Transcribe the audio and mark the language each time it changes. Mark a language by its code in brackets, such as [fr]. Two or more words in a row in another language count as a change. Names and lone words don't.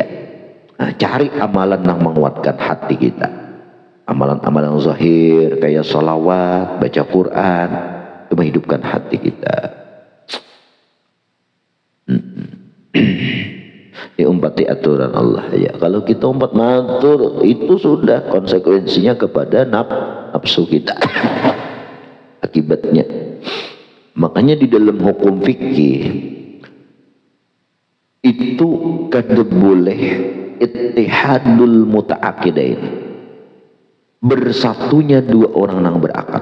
[id] Nah, cari amalan yang menguatkan hati kita, amalan-amalan zahir kayak sholawat, baca Quran, itu menghidupkan hati kita. [bjn] Umpati aturan Allah ya. [id] Kalau kita umpat matur, itu sudah konsekuensinya kepada nafsu kita. Akibatnya. Makanya di dalam hukum fikih itu kada boleh [ar] اتحاد المتعاقدين, [id] bersatunya dua orang yang berakad.